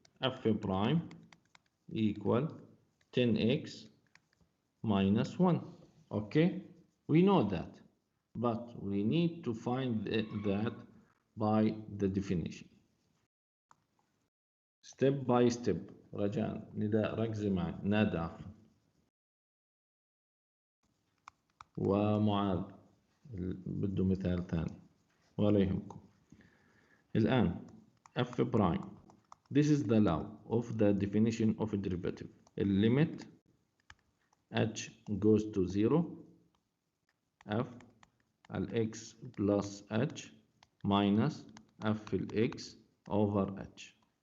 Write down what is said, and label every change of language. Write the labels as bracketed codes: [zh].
[en] F prime equal 10x minus 1. Okay, we know that, but we need to find that by the definition. Step by step. [ar] رجاء نداء ركزي معي. ندى ومعاذ بده مثال ثاني ولا يهمكم. [en] الآن f prime. This is the law of the definition of a derivative. Limit h goes to 0 f x plus h minus f x over h.